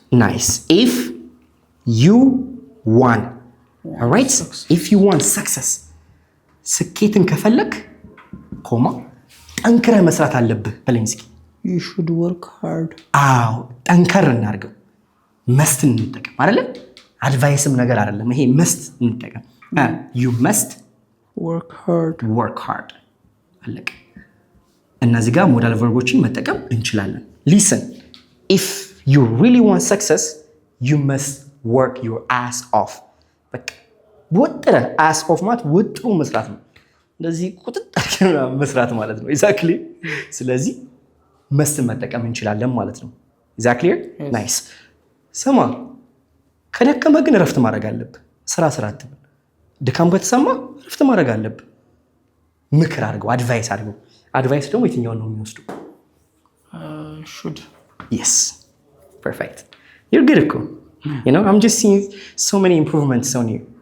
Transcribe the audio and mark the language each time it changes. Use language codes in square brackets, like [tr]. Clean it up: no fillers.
[en] nice if you want all right if you want success [am] ስኬትን ከፈለክ ኮማ ጠንክረህ መስራት አለብህ በለኝ እስኪ። [en] you should work hard [am] አዎ ጠንከር እናድርገው። መስት እንጠቀም አይደለ? አድቫይስም ነገር አይደለም ይሄ። መስት እንጠቀም you must [en] work hard [am] አለቀ። እነዚህ ጋር ሞዳል ቨርቦችን መጠቀም እንችላለን። ሊስን [en] if you really want success you must work your ass off። [am] በቃ ወጥረ ass off ማለት ወጥሮ መስራት ነው። እንደዚህ ቁጥጥር መስራት ማለት ነው። ኤግዛክትሊ። ስለዚህ መስት መጠቀም እንችላለን ማለት ነው። ኤግዛክትሊ ናይስ። ስማ ከደከመ ግን እረፍት ማድረግ አለብህ። ስራ አትበል። ድካም ከተሰማ እረፍት ማድረግ አለብህ። ምክር አድርገው፣ አድቫይስ አድርገው። አድቫይስ ደግሞ የትኛውን ነው የሚወስዱ? [en] should yes perfect you're good እኮ you know I'm just seeing so many improvements on you.